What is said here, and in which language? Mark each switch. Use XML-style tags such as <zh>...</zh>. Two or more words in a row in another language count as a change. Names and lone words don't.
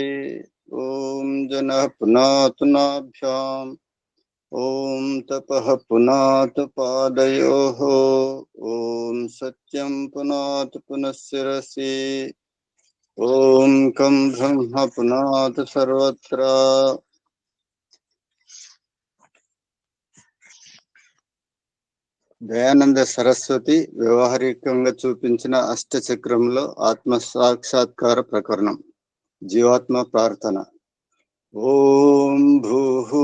<sa>ओम जनः पुनातु नाभ्याम्. ओम तपः पुनातु पादयोः. ओम सत्यं पुनातु पुनः शिरसि. ओम कं ब्रह्म पुनातु सर्वत्र.</sa> <te>దయానంద సరస్వతి వ్యవహారికంగా చూపించిన అష్టచక్రంలో ఆత్మ సాక్షాత్కార ప్రకరణం. జీవాత్మ ప్రార్థన. ఓం భూహు.</te>